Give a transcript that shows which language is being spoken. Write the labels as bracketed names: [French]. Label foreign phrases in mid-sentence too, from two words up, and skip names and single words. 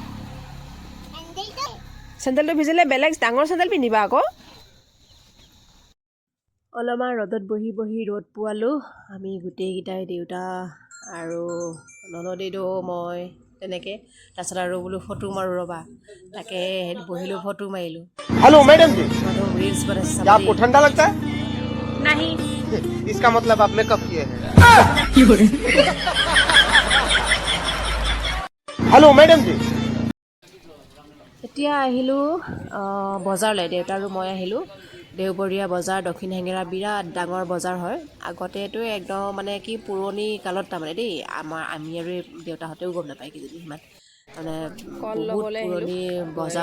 [Assamese] চেণ্ডেলটো ভিজিলে বেলেগ ডাঙৰ চেণ্ডেল পিন্ধিবা আকৌ অলপমান ৰ'দত বহি ৰ'দ পোৱালোঁ আমি গোটেইকেইটাই দেউতা আৰু ননদেইদেউ মই তেনেকৈ তাৰপিছত আৰু বোলো ফটো মাৰোঁ ৰ'বা তাকে বহিলোঁ ফটো মাৰিলোঁ [English] hello madam [Hindi] जी रील्स बना क्या आपको ठंडा लगता है नहीं इसका मतलब आप मेकअप किए हैं [English] hello madam [Hindi] जी [Assamese] এতিয়া আহিলোঁ বজাৰলৈ দেউতা আৰু মই আহিলোঁ দেওবৰীয়া বজাৰ দক্ষিণ হেঙেৰা বিৰাট ডাঙৰ বজাৰ হয় আগতেতো একদম মানে কি পুৰণি কালত তাৰমানে দেই আমি আৰু দেউতাহঁতেও গম নাপায় কিজানি সিমান মানে বহুত পুৰণি বজাৰ